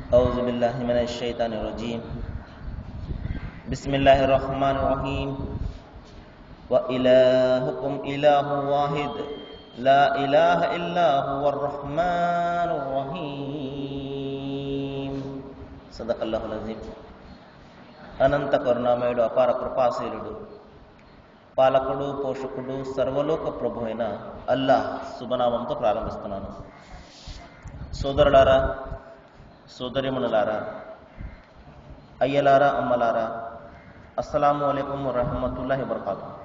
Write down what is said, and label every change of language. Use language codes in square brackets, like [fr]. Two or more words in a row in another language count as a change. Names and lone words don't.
[ar] أعوذ بالله من الشيطان الرجيم بسم الله الرحمن الرحيم وإلهكم إله واحد لا إله إلا هو الرحمن الرحيم صدق الله العظيم. [te] అనంత కరుణామయుడు అపార కృపాశీలుడు పాలకుడు పోషకుడు సర్వలోక ప్రభు అయిన అల్లాహ్ శుభనామంతో ప్రారంభిస్తున్నాను. సోదరులారా, సోదరిమణులారా, అయ్యలారా, అమ్మలారా, [ar] السلام عليكم ورحمة الله وبركاته.